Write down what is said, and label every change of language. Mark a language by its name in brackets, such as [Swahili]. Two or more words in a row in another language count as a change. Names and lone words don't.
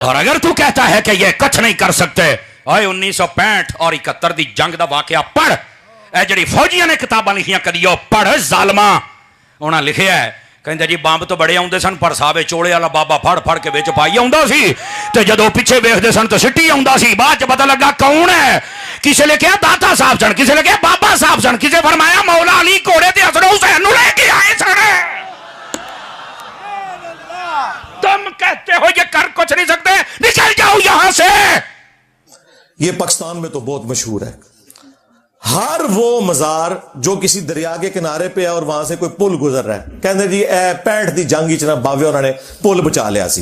[Urdu] اور اگر تو کہتا ہے کہ یہ کچھ نہیں کر سکتے، [Punjabi] آئے 1965 اور 71 دی جنگ دا واقعہ پڑھ، اے جڑی فوجیاں نے کتاباں لکھیاں کدیو پڑھ ظالما، انہاں لکھیا ہے کہندے جی بمب تو بڑے آوندے سن پر ساوے چوڑے والا بابا پھڑ پھڑ کے وچ پائی آوندا سی تے جدوں پیچھے ویکھدے سن تے سٹی آوندا سی، بعد چ پتہ لگا کون ہے، کسے نے کہا داتا صاحب سن، کسے نے کہا بابا صاحب سن، کسے فرمایا مولا علی گھوڑے تے حسن حسین نوں لے کے آئے سن۔ [Urdu] تم کہتے ہو یہ کر کچھ نہیں سکتے، نکل جاؤ یہاں سے۔ یہ پاکستان میں تو بہت مشہور ہے، ہر وہ مزار جو کسی دریا کے کنارے پہ ہے اور وہاں سے کوئی پل گزر رہا ہے، کہتے جی [Punjabi] اے 65 دی جنگ چنا باوے انہوں نے پل بچا لیا سی۔